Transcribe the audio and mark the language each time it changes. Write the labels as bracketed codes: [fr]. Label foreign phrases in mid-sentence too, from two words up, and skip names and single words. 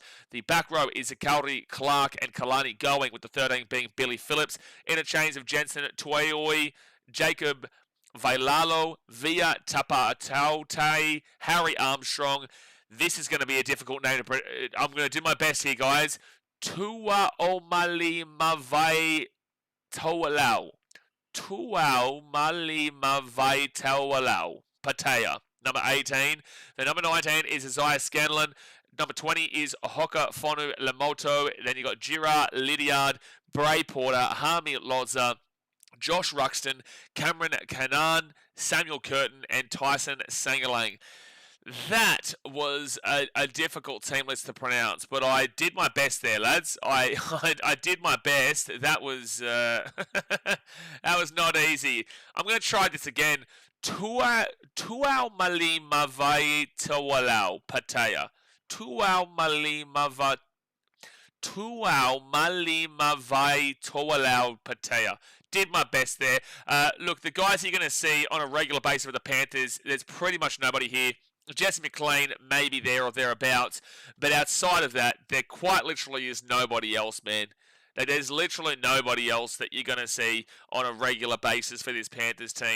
[en] The back row is Kauri Clark and Kalani Going, with the 13 being Billy Phillips. Interchange of Jensen Tueoi, Jacob Vailalo, Via Tapatautai, Harry Armstrong. This is going to be a difficult name to... I'm going to do my best here, guys. Tua Omali Mavai Taualau. Tua Mali Mavai Taualau. Patea. Number 18. The number 19 is Isaiah Scanlon. Number 20 is Hoka Fonu Lamoto. Then you got Gira Lydiard, Bray Porter, Hami Loza, Josh Ruxton, Cameron Kanan, Samuel Curtin, and Tyson Sangalang. That was a difficult team list to pronounce, but I did my best there, lads. I did my best. That was that was not easy. I'm going to try this again. Tuau Mali Mavai Tawalau Patea. Tuau Mali Mavai Towalau Patea. Did my best there. Look, the guys you're going to see on a regular basis with the Panthers, there's pretty much nobody here. Jesse McLean may be there or thereabouts, but outside of that, there quite literally is nobody else, man. There's literally nobody else that you're going to see on a regular basis for this Panthers team.